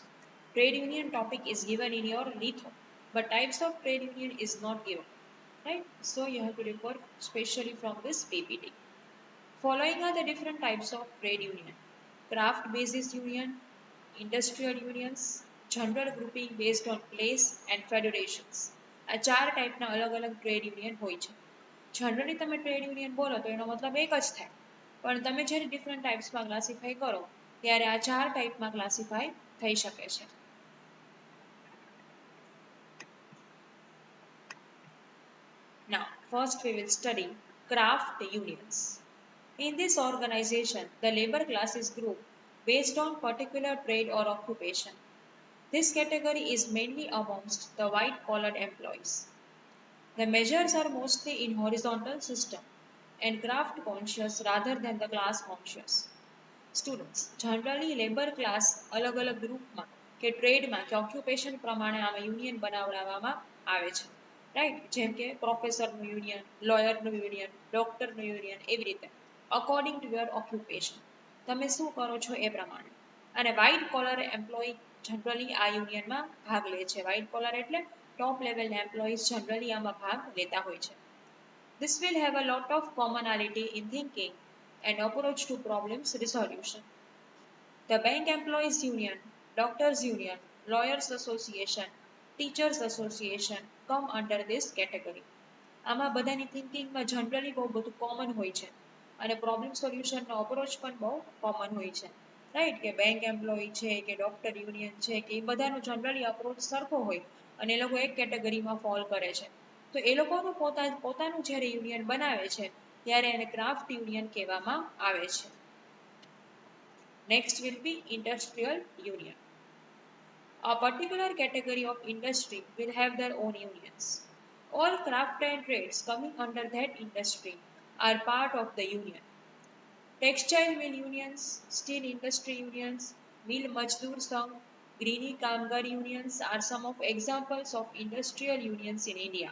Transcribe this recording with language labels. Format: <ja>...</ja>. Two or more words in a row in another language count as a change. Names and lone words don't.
<en>Trade union topic is given in your litho, but types of trade union is not given, right? So you have to refer specially from this PPT. Following are the different types of trade union: craft basis union, industrial unions, general grouping based on place and federations.</en> <gu>આ ચાર ટાઈપના અલગ અલગ</gu> <en>trade union</en> <gu>હોય છે. જનરલી તમે</gu> <en>trade union</en> <gu>બોલો તો એનો મતલબ એક જ થાય, પણ તમે જ્યારે</gu> <en>different types</en> <gu>ક્લાસિફાઈ કરો ત્યારે આ ચાર ટાઈપમાં ક્લાસિફાઈ થઈ શકે છે.</gu> <en>Now, first we will study craft unions. In this organization, the labor class is grouped based on particular trade or occupation. This category is mainly amongst the white-collar employees. The measures are mostly in horizontal system and craft conscious rather than the class conscious. Students, generally labor class</en> <gu>અલગ-અલગ ગ્રુપમાં કે ટ્રેડમાં કે ઓક્યુપેશન પ્રમાણે આમાં યુનિયન બનાવડાવવામાં આવે છે. રાઈટ, જેમ કે પ્રોફેસરનું યુનિયન, લોયરનું યુનિયન, ડોક્ટરનું યુનિયન, એવી રીતે</gu> <en>according to your occupation</en> <gu>તમે શું કરો છો એ પ્રમાણે. અને</gu> <en>white collar employee</en> <gu>જનરલી આ યુનિયનમાં ભાગ લે છે.</gu> <en>white collar</en> <gu>એટલે</gu> <en>top level employees</en> <gu>જનરલી આમાં ભાગ લેતા હોય છે.</gu> <en>This will have a lot of commonality in thinking and approach to problems resolution. The Bank Employees Union, Doctors Union, Lawyers Association, Teachers Association come under this category.</en> <gu>આમાં બધાની થિંકિંગમાં જનરલી બહુ બધું કોમન હોય છે અને</gu> <en>problem solution</en> <gu>અપ્રોચ પણ બહુ કોમન હોય છે. રાઈટ, કે</gu> <en>bank employee</en> <gu>છે કે</gu> <en>doctor union</en> <gu>છે કે એ બધાનો જનરલી અપ્રોચ સરખો હોય અને એ લોકો એક કેટેગરીમાં ફોલ કરે છે. તો એ લોકોનું પોતાનું જ્યારે યુનિયન બનાવે છે ત્યારે એને</gu> <en>craft union</en> <gu>કહેવામાં આવે છે.</gu> <en>Next will be industrial union. A particular category of industry will have their own unions. All craft and trades coming under that industry are part of the union. Textile mill unions, steel industry unions, mill Mazdoor Sangh, Greeny Kamgar unions are some of examples of industrial unions in India.</en>